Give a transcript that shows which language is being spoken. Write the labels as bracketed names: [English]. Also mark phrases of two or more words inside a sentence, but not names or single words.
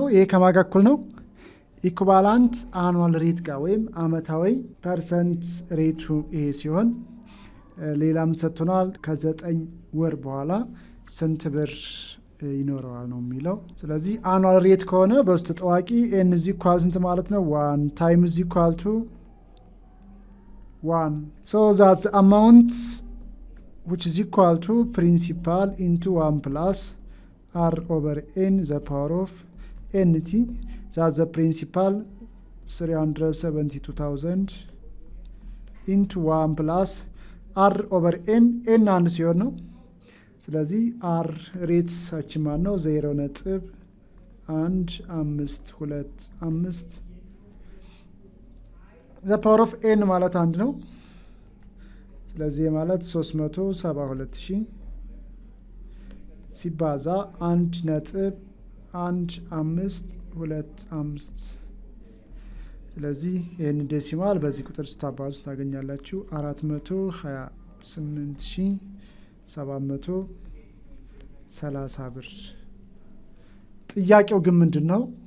[Amharic] ይሄ ከማጋ እኩል ነው [English] equivalent annual rate [Amharic] ጋር ወይም አመታዊ ፐርሰንት ሬቱ ይሄ ሲሆን ሌላም ሰጥቶናል ከ9 ወር በኋላ ስንት ብር ይኖረዋል ነው የሚለው። ስለዚህ [English] annual rate [Amharic] ከሆነ በውስጥ ታዋቂ [English] n is equal [Amharic] ስንት ማለት ነው 1 [English] time is equal to 1 so that's amount which is equal to principal into 1 plus r over n the power of nt. That's the principal 372,000 into 1 plus r over n [Amharic] አንድ ሲሆን ነው። ስለዚህ r ሬት ሳችን ማን ነው 0.1525 [English] the power of n [Amharic] ማለት አንድ ነው። ስለዚህ ማለት 372,000 ሲባዛ 1.1525። ስለዚህ ይህን ዴሲማል በዚህ ቁጥር ስታባዙ ታገኛላችሁ 428,730 ብር። ጥያቄው ግን ምንድን ነው?